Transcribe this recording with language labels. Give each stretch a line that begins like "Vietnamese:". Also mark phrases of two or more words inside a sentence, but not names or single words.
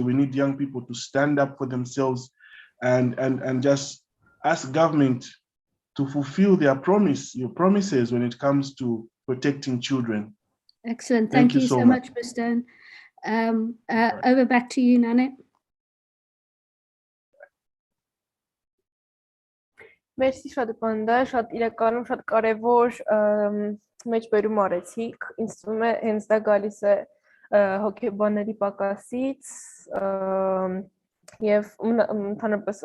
English: We need young people to stand up for themselves and just ask government to fulfill your promises when it comes to protecting children. Excellent. Thank you so much, Mr. Over back to you, Nana.
Armenian: Մերսի շատ բանդա, շատ իրականում շատ կարևոր մեջբերում արեցիք, ինձ թվում է հենց դա գալիս է հոգեբանների պակասից եւ ընդհանրապես